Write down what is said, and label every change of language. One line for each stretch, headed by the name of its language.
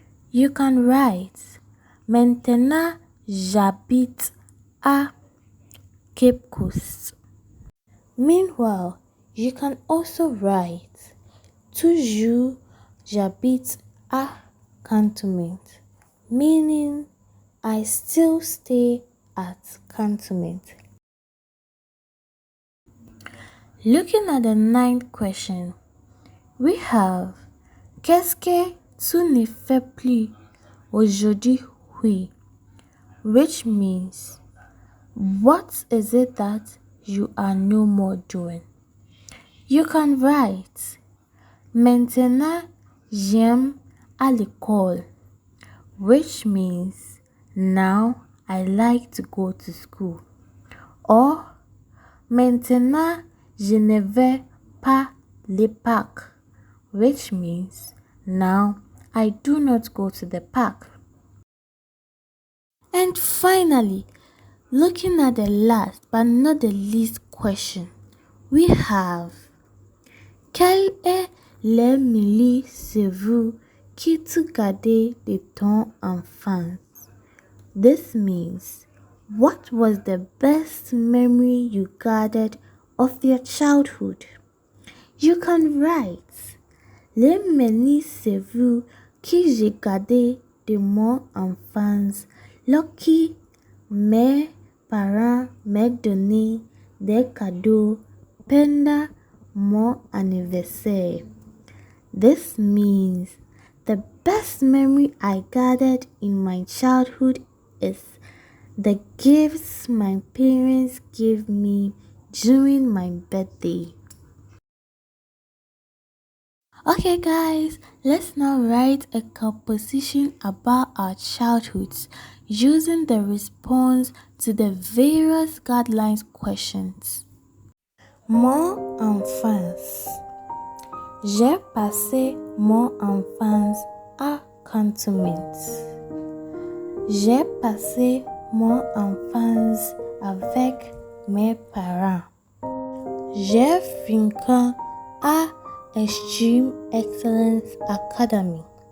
English: You can write
French: maintenant j'habite à Cape Coast.
English: Meanwhile, you can also write
French: toujours j'habite à Cantonment,
English: meaning I still stay at Cantonment. Looking at the ninth question, we have
French: qu'est-ce que tu ne fais plus aujourd'hui?
English: Which means what is it that you are no more doing? You can write
French: Maintenant, j'aime à l'école,
English: which means now I like to go to school. Or
French: maintenant, je ne vais pas le parc,
English: which means now I do not go to the park. And finally, looking at the last but not the least question, we have:
French: quel est le meilleur souvenir que tu gardes de ton enfance?
English: This means, what was the best memory you gathered of your childhood? You can write:
French: le meilleur souvenir que j'ai gardé de mon enfance lorsque mes parents me donnaient des cadeaux pendant mon anniversaire.
English: This means the best memory I gathered in my childhood is the gifts my parents gave me during my birthday. Okay guys, let's now write a composition about our childhoods using the response to the various guidelines questions.
French: Mon enfance. J'ai passé mon enfance à Cantonment. J'ai passé mon enfance avec mes parents. J'ai fréquenté à Extreme Excellence Academy.